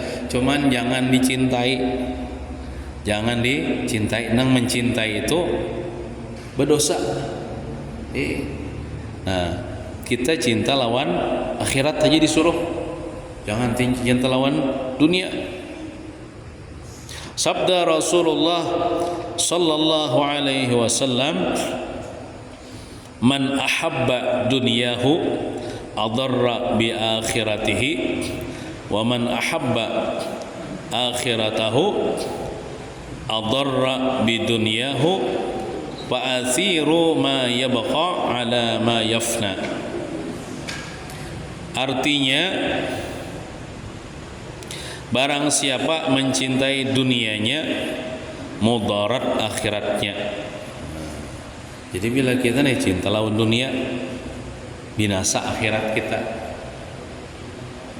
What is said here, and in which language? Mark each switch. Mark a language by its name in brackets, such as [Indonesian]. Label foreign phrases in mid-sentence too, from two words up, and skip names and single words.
[Banjar] Cuman jangan dicintai. Jangan dicintai. Nang mencintai itu berdosa. Nah, kita cinta lawan akhirat aja disuruh, jangan cinta lawan dunia. [Arabic] Sabda Rasulullah صلى الله عليه وسلم، من أحب دنياه أضر بآخرته، ومن أحب آخرته أضر بدنياه، فآثروا ما يبقى على ما يفنى. [Indonesian] Artinya, barang siapa mencintai dunianya, mudarat akhiratnya. [Banjar] Jadi bila kita nih cinta lawan dunia, binasa akhirat kita.